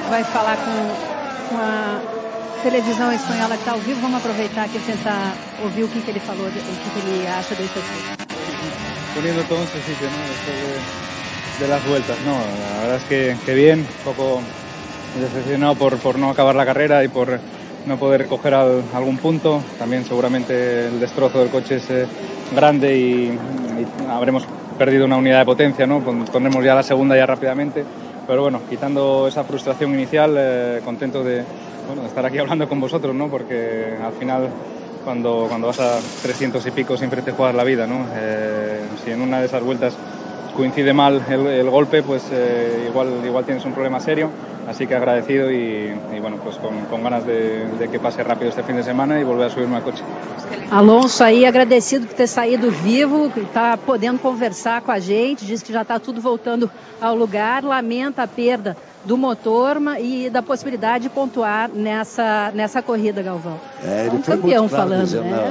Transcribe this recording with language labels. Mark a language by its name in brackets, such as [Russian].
[Portuguese] Vai falar com a televisão espanhola que está ao vivo. Vamos aproveitar aqui e tentar ouvir o que, que ele falou, o que, que ele acha desse aqui. [Spanish] Poniendo todo en su sitio, ¿no? Después de las vueltas, ¿no? La verdad es que bien, un poco decepcionado por no acabar la carrera y por no poder coger algún punto. También seguramente el destrozo del coche es grande y habremos perdido una unidad de potencia, ¿no? Pondremos ya la segunda ya rápidamente. Pero bueno, quitando esa frustración inicial, contento de estar aquí hablando con vosotros, ¿no? Porque al final, cuando vas a 300 y pico, siempre te juegas la vida, ¿no? Si en una de esas vueltas coincide mal el golpe, pues igual tienes un problema serio. Así que agradecido y bueno, pues con ganas de que pase rápido este fin de semana y volver a subirme al coche. [Portuguese] Alonso ahí agradecido por ter saído vivo, tá podendo conversar com a gente, diz que já está tudo voltando ao lugar, lamenta a perda do motor e da possibilidade de pontuar nessa corrida, Galvão. Ele foi campeão muito claro, falando, dizendo, né?